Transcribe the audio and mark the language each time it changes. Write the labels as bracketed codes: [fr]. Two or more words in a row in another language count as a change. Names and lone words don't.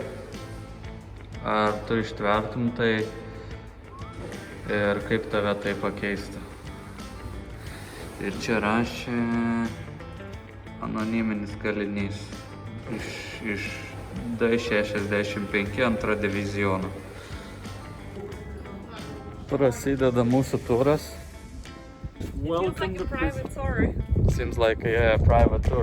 [lt] Ar tu ištvertum tai ir kaip tave tai pakeistų. Ir čia rašė anoniminis kalinys iš D65 2 diviziono. Prasideda mūsų turas. [en] It's like a private tour. Seems like a private tour.